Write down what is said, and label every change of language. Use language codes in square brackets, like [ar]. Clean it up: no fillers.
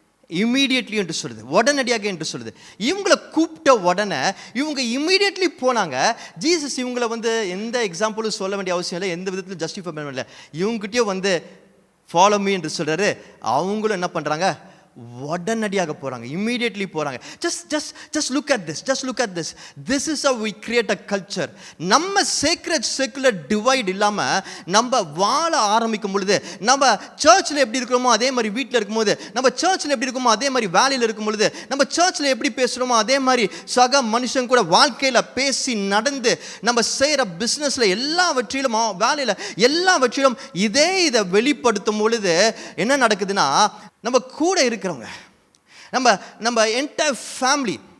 [ta] Immediately என்று சொல்லுது, உடனடியாக என்று சொல்லுது. இவங்களை கூப்பிட்ட உடனே இவங்க இம்மீடியட்லி போனாங்க. ஜீசஸ் இவங்களை எந்த எக்ஸாம்பிளும் சொல்ல வேண்டிய அவசியம் இல்லை, எந்த விதத்திலும் ஜஸ்டிஃபை பண்ண வேண்டிய. இவங்ககிட்டயே [en] follow me [ta] என்று சொல்றாரு. அவங்களும் என்ன பண்றாங்க? உடனடியாக போறாங்க, இம்மீடியட்லி போறாங்க. [en] just look at this. This is how we create a culture. [ta] நம்ம சேக்ரெட் செக்குலர் டிவைட் இல்லாம நம்ம வாழ ஆரம்பிக்கும் பொழுது, நம்ம சர்ச்சில் எப்படி இருக்கிறோமோ அதே மாதிரி வீட்டில் இருக்கும்போது, நம்ம சர்ச்சில் எப்படி இருக்கோமோ அதே மாதிரி வேலையில் இருக்கும் பொழுது, நம்ம சர்ச்சில் எப்படி பேசுகிறோமோ அதே மாதிரி சக மனுஷன் கூட வாழ்க்கையில் பேசி நடந்து, நம்ம செய்கிற பிஸ்னஸில் எல்லாவற்றிலும், வேலையில் எல்லாவற்றிலும் இதை வெளிப்படுத்தும் பொழுது என்ன நடக்குதுன்னா, நம்ம கூட இருக்கிறவங்க, நம்ம என்டையர் ஃபேமிலி,